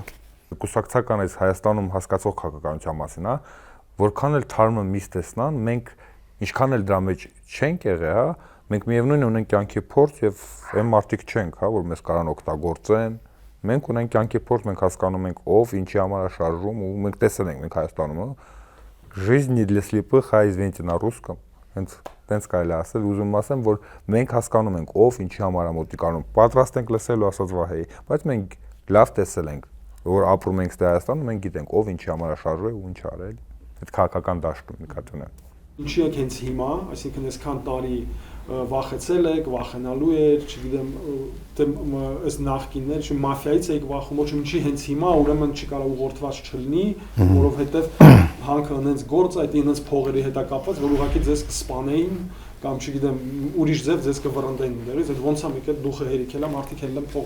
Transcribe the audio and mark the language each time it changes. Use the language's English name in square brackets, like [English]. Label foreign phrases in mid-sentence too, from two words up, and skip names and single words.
[Armenian] Կուսակցական այս Հայաստանում հասկացող քաղաքականության մասին, հա, որքան էլ թարմը միս տեսնան, մենք ինչքան էլ դրա մեջ չենք եղել, հա, մենք միևնույն ունենք կյանքի փորձ եւ այն մարդիկ չենք, հա, որ մեզ կարան օգտագործեն։ Մենք ունենք կյանքի փորձ, մենք հասկանում ենք ով, ինչի համար է շարժում ու մենք տեսել ենք մենք Հայաստանում, [Russian] жизнь не для слепых, а извините на русском։ [Armenian] Հենց տենց կարելի ասել, ուզում ասեմ, որ մենք հասկանում ենք ով, ինչի համար է մոտիկանում։ Պատրաստ ենք լսելու ասած Վահեի, բայց մենք լավ տեսել ենք որ ապրում ենք Հայաստանում, մենք գիտենք ով ինչի համար է շարժվել ու ինչ արել։ Այդ քաղաքական դաշտում նկատի ունեմ։ Ինչի եք հենց հիմա, այսինքն այսքան տարի վախեցել եք, վախենալու եք, չգիտեմ, ըստ նախկիններ, չէ՞ մաֆիայից եք վախում, ոչ ինչի հենց հիմա, ուրեմն չի կարող ուղղորդված չլինի, որովհետև հանքը հենց գործ այդ հենց փողերի հետ է կապված, որ ուղղակի ձեզ կսպանեին կամ չգիտեմ ուրիշ ձև ձեզ կվռնդեին դերից, այդ ոնց է եկել դուխը հերիքել է, մարդիկ ելել են փողոց։